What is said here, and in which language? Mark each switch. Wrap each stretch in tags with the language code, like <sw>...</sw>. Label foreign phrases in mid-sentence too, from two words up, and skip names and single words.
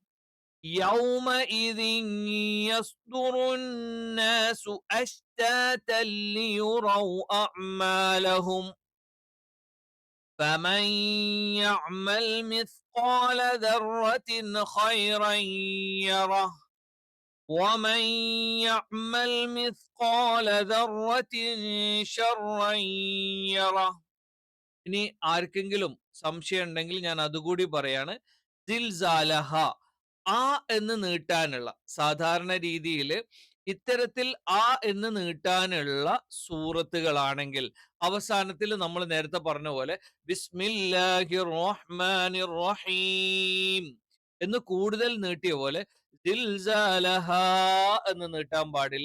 <ar>يومئذ يصدر الناس أشتاتا ليروا أعمالهم فمن يعمل مثقال ذرة خيرا يره ومن يعمل مثقال ذرة شرا يره.</ar> <ml>ഇനി ആർക്കെങ്കിലും സംശയം ഉണ്ടെങ്കിൽ ഞാൻ അതുകൂടി പറയാണ്. സിൽസാലഹ, ആ എന്ന് നീട്ടാനുള്ള, സാധാരണ രീതിയിൽ ഇത്തരത്തിൽ ആ എന്ന് നീട്ടാനുള്ള സൂറത്തുകളാണെങ്കിൽ അവസാനത്തിൽ നമ്മൾ നേരത്തെ പറഞ്ഞ പോലെ</ml> <ar>بسم الله الرحمن الرحيم</ar> <ml>എന്ന് കൂടുതൽ നീട്ടിയ പോലെ സിൽസാലഹ എന്ന് നീട്ടാൻ പാടില്ല.</ml>